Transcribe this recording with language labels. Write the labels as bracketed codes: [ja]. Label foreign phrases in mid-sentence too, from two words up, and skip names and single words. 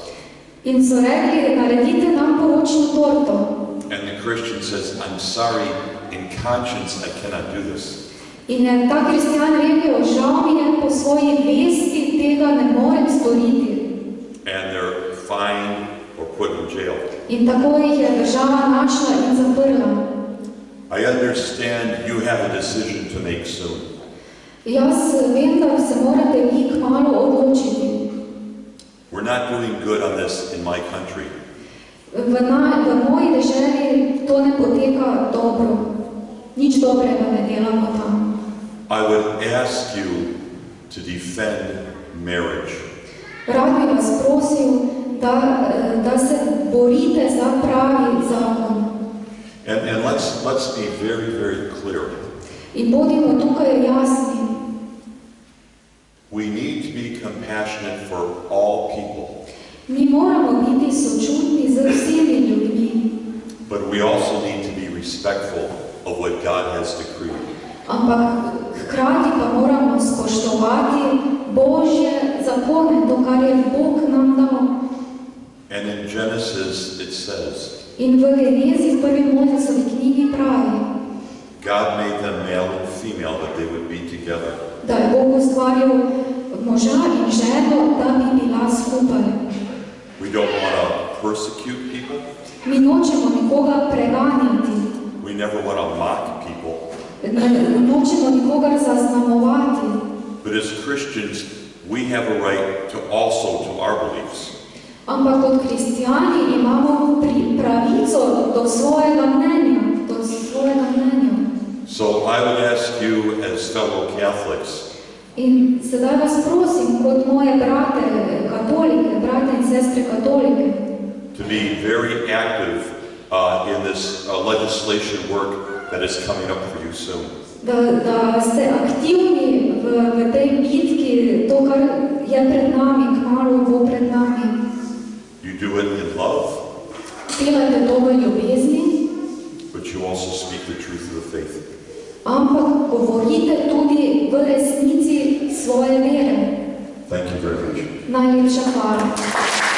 [sl] In so rekli, naredite nam poročno torto. [en] And the Christian says, I'm sorry, in conscience I cannot do this. [sl] In je ta kristjan rekel, žal mi je, po svoji vesti tega ne morem storiti. [en] And they're fined or put in jail. [sl] In tako jih je država našla in zaprla. [en] I understand you have a decision to make soon. [sl] Jaz vem, da se morate vi kmalu odločiti. [en] We're not doing good on this in my country. [sl] V moji deželi to ne poteka dobro. Nič dobrega ne delamo tam. [en] I would ask you to defend marriage. [sl] Rad bi vas prosil, da se borite za pravi zakon. [en] And let's be very, very clear. [sl] In bodimo tukaj jasni. [en] We need to be compassionate for all people. [sl] Mi moramo biti sočutni z vsemi ljudmi. [en] But we also need to be respectful of what God has decreed. [sl] Ampak hkrati pa moramo spoštovati Božje zakone, to, kar je Bog nam dal. [en] And in Genesis it says, [sl] In v Genezi, v prvi Mojzesovi knjigi pravi, [en] God made them male and female that they would be together. [sl] Da je Bog ustvaril moža in ženo, da bi bila skupaj. [en] We don't want to persecute people. [sl] Mi nočemo nikoga preganjati. [en] We never want to mock people. [sl] Nočemo nikogar zaznamovati. [en] But as Christians, we have a right to also to our beliefs. [sl] Ampak kot kristjani imamo pravico do svojega mnenja, [en] So I would ask you as fellow Catholics, [sl] in sedaj vas prosim, kot moje brate in sestre katolike, [en] to be very active in this legislation work that is coming up for you soon. [sl] Da ste aktivni v tej bitki, to, kar je pred nami, kmalu bo pred nami. [en] You do it in love, [sl] Delate to v ljubezni, [en] but you also speak the truth of the faith. [sl] ampak govorite tudi v resnici svoje vere. [en] Thank you very much. [sl] Najlepša hvala.